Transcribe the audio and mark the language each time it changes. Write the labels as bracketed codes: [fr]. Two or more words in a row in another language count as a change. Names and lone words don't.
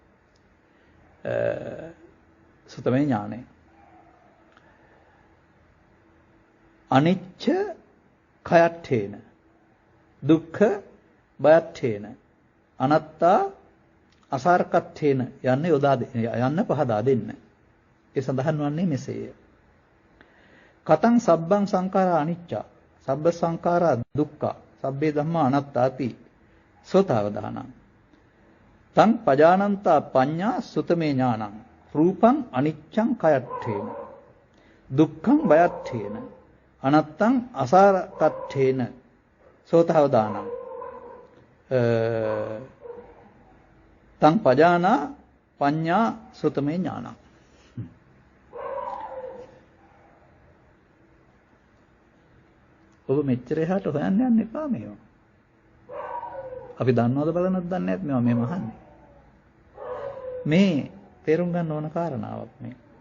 [pi] සුතමේ ඥානය අනිච්ච කයට්ඨේන දුක්ඛ බයට්ඨේන අනත්තා අසාරකට්ඨේන [si] යන්න පහදා දෙන්න. ඒ සඳහන් වන්නේ මෙසේය. [pi] කතං සබ්බං සංඛාරා අනිච්චා සබ්බ සංඛාරා දුක්ඛා සබ්බේ ධම්මා අනාත්තාති සෝතාවදානං තං පජානන්තා පඤ්ඤා සුතමේ ඥානං රූපං අනිච්ඡං කයට්ඨේන දුක්ඛං බයට්ඨේන අනත්තං අසාරකට්ඨේන සෝතවදානං තං පජානා පඤ්ඤා සුතමේ ඥානං. [si] ඔබ මෙච්චර එහාට හොයන්න යන්න එපා මේවා. අපි දන්නවද බලනවද දන්නේ නැත් මේවා මේ මහන්නේ. මේ තේරුම් ගන්න ඕන කාරණාවක් මේ.